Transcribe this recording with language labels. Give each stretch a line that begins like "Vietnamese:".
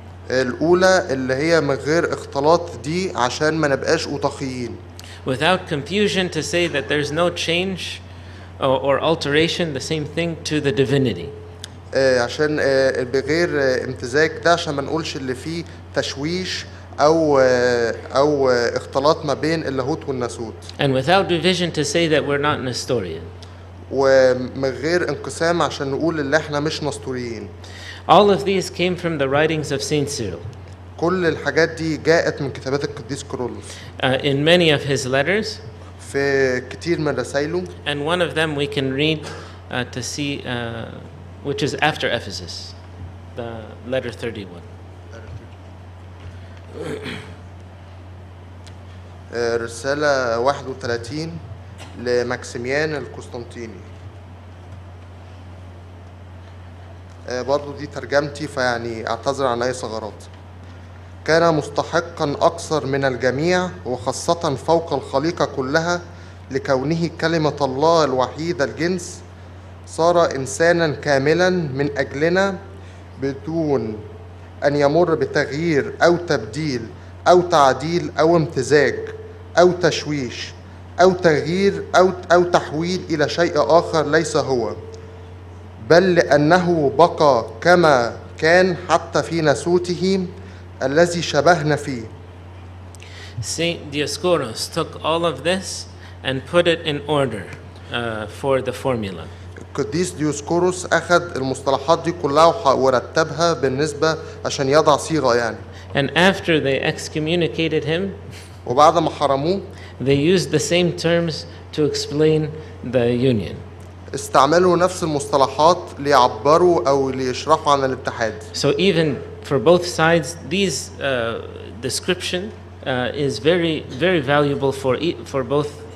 Arabic: الأولى اللي هي من غير اختلاط دي عشان ما نبقاش أوطاقيين.
English: Without confusion, to say that there's no change or alteration, the same thing, to the divinity.
Arabic: عشان بغير امتزاج ده عشان ما نقولش اللي فيه تشويش أو اختلاط ما بين اللاهوت والناسوت.
English: And without division, to say that we're not Nestorian.
Arabic: ومن غير انقسام عشان نقول اللي احنا مش نسطوريين.
English: All of these came from the writings of Saint Cyril.
Arabic: كل الحاجات دي جاءت من كتابات القديس كيرلس.
English: In many of his letters.
Arabic: في كتير من رسائله.
English: And one of them we can read to see, which is after Ephesus, the letter 31.
Arabic: رسالة 31 لماكسيميان القسطنطيني. برضو دي ترجمتي فيعني اعتذر عن اي ثغرات. كان مستحقا اكثر من الجميع وخاصة فوق الخليقة كلها لكونه كلمة الله الوحيد الجنس صار انسانا كاملا من اجلنا بدون ان يمر بتغيير او تبديل او تعديل او امتزاج او تشويش او تغيير او تحويل الى شيء اخر ليس هو، بل لأنه بقى كما كان حتى في ناسوته الذي شبهنا فيه.
English: Saint Dioscoros took all of this and put it in order for the formula.
Arabic: القديس ديوسكوروس أخذ المصطلحات دي كلها ورتبها بالنسبة عشان يضع صيغة يعني.
English: And after they excommunicated him,
Arabic: وبعد ما حرموه,
English: they used the same terms to explain the union.
Arabic: استعملوا نفس المصطلحات ليعبروا أو ليشرحوا عن الاتحاد.
English: So even for both sides, these description is very valuable for both.